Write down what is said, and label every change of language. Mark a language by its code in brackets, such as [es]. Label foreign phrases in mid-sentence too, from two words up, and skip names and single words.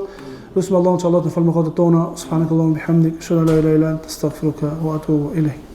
[sq] Elusim Allahun që Allah të falë mëkatet tona. [ar] سبحانك اللهم بحمدك، أشهد أن لا إله إلا أنت، أستغفرك وأتوب إليك.